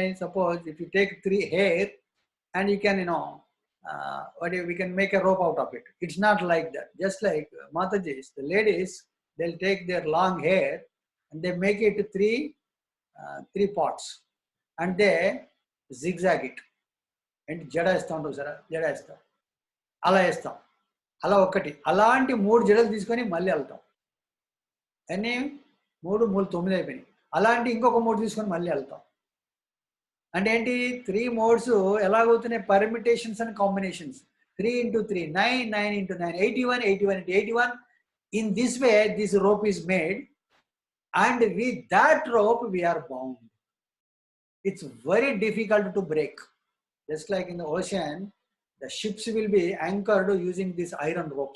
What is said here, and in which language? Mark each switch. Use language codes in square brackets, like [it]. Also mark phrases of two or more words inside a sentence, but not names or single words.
[en] Suppose if you take 3 hair and you can, we can make a rope out of it. It's not like that. Just like Matajis, the ladies, they'll take their long hair and they make it 3 parts and they zigzag it. [te] And జడ ఇస్తాం సారా, జడ ఇస్తాం. అలా ఇస్తాం. Ala ఒకటి అలాంటి 3 జడలు తీసుకొని మళ్ళీ వెళ్తాం. అన్నీ 3 3 9 అయిపోయినాయి. అలాంటి ఇంకొక 3 తీసుకొని మళ్ళీ వెళ్తాం. అంటే ఏంటి? 3 మోడ్స్ ఎలాగవుతున్నాయి? [en] permutations and combinations. 3 into 3, 9, 9 into 9, 81, 81 into 81. In this way, this rope is made, and with that rope we are bound. It's very difficult to break. Just like in the ocean, the ships will be anchored using these iron ropes.